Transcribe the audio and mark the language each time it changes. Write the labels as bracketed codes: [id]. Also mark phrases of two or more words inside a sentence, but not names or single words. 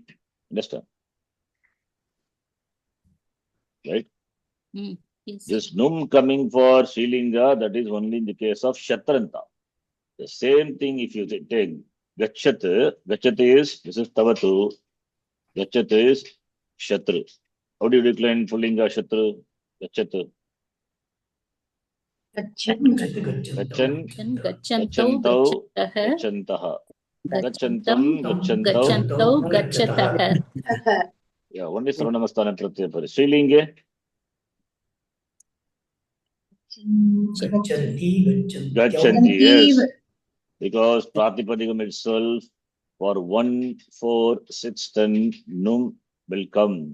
[en] Understand? Right? Yes. This Num coming for Srilinga, that is only in the case of Shatranta. The same thing if you take Gachat is, this is Tavatu, Gachat is Shatru. How do you decline Pullinga Shatru? Gachat. [sa] Gachan, Gachantau, Gachantaha. Gachantam, Gachantau. Gachatah. [en] Yeah, only [sa] Sarvanavasthane Pratyaya Pare. Srilinge. Gachanti, [en] yes. Because Pratipadikam itself for 1, 4, 6, 10 Num will come.